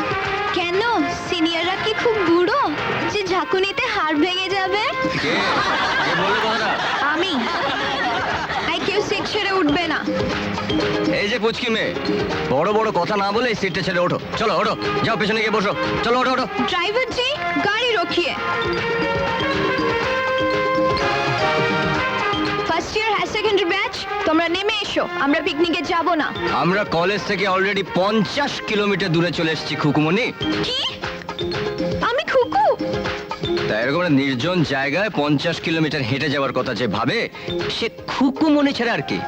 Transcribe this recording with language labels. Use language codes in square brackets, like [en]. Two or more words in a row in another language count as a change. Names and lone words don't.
[bn] কেন সিনিয়ররা কি খুব বুড়ো যে ঝাঁকুনিতে হাড় ভেঙে যাবে? কে বললো কথাটা? আমি। আই কেউ সিট ছেড়ে উঠবে না। এই যে পুচকি মেয়ে, বড় বড় কথা না বলে সিটটা ছেড়ে ওঠো। চলো ওঠো, যাও পেছনে গিয়ে বসো। চলো ওঠো ওঠো। [hi] ड्राइवर जी गाड़ी रोकिए। [en] first year high secondary [bn] ব্যাচ তোমরা নেমে এসো, আমরা পিকনিকে যাব না। আমরা কলেজ থেকে অলরেডি 50 কিলোমিটার দূরে চলে এসেছি খুকুমনি। কি? আমি খুকু? তাই এরকম একটা নির্জন জায়গায় 50 কিলোমিটার হেঁটে যাওয়ার কথা যে ভাবে, সে খুকুমনি ছাড়া আর কি।